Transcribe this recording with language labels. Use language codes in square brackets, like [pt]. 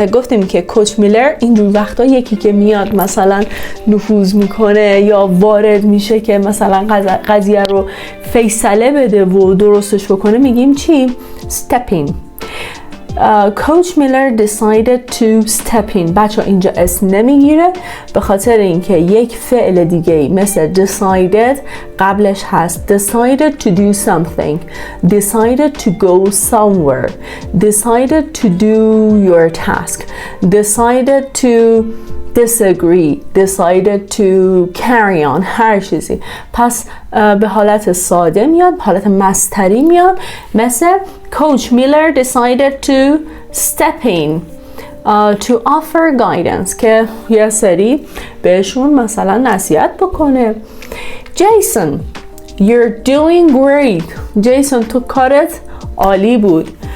[fa] گفتیم که کوچ میلر اینجور وقتا یکی که میاد مثلا نفوذ میکنه یا وارد میشه که مثلا قضیه رو فیصله بده و درستش بکنه، میگیم چی؟ [en] step in. Coach Miller decided to step in. [fa] بچه اینجا اسم نمیگیره به خاطر اینکه یک فعل دیگه مثل decided قبلش هست. [en] decided to do something، decided to go somewhere، decided to do your task، decided to disagree، decided to carry on، [fa] هر چیزی. پس به حالت ساده میاد، حالت مصدری میاد، مثل [en] Coach Miller decided to step in to offer guidance، [fa] که یه سری بهشون مثلا نصیحت بکنه. [en] Jason you're doing great، [fa] جیسون تو کارت عالی بود.